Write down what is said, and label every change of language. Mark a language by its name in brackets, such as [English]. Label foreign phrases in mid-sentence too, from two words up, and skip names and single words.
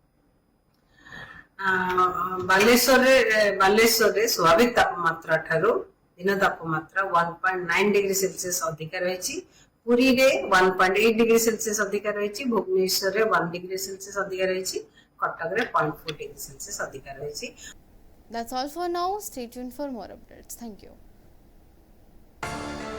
[Odia] ବାଲେଶ୍ୱର ରେ ସ୍ୱାଭାବିକ ତାପମାତ୍ରା ଠାରୁ ଦିନ ତାପମାତ୍ରା 1.9 [English] degree Celsius [Odia] ଅଧିକ ରହିଛି ପୁରୀ ରେ 1.8 [English] degree Celsius [Odia] ଅଧିକ ରହିଛି ଭୁବନେଶ୍ୱର ରେ 1 [English] degree Celsius [Odia] ଅଧିକ ରହିଛି କଟକ ରେ 0.4 [English] degree Celsius [Odia] ଅଧିକ ରହିଛି. [English] That's all for now. Stay tuned for more updates. Thank you.